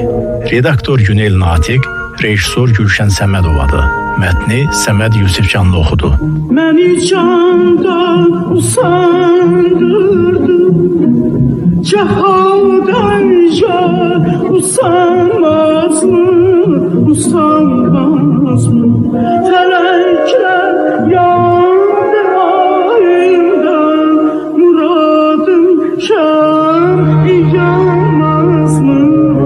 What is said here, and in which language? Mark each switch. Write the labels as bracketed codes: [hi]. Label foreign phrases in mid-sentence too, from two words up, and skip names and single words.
[az] Redaktor Günel Natiq, rejissor Gülşən Səmədovadır. Mətni Səməd Yusifcanlı oxudu. Məni candan usandırdı, cehaldan jar usanmaz mı, usanmaz mı? Felekler yandı ayından, muradım şah yanmaz mı?